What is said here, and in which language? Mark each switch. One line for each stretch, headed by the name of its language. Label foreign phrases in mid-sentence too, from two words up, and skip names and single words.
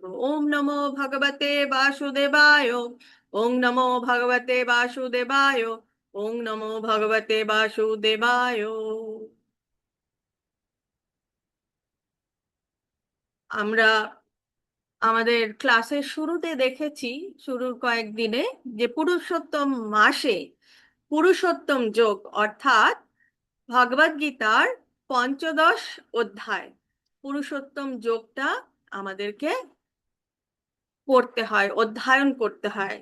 Sanskrit: ওম নমো ভগবতে বাসুদেবায়, ওম নমো ভগবতে বাসুদেবায়, ওম নমো ভগবতে বাসুদেবায়।
Bangla: আমরা আমাদের ক্লাসের শুরুতে দেখেছি, শুরুর কয়েকদিনে, যে পুরুষোত্তম মাসে পুরুষোত্তম যোগ অর্থাৎ ভগবদ গীতার পঞ্চদশ অধ্যায় পুরুষোত্তম যোগটা আমাদেরকে পড়তে হয়, অধ্যয়ন করতে হয়।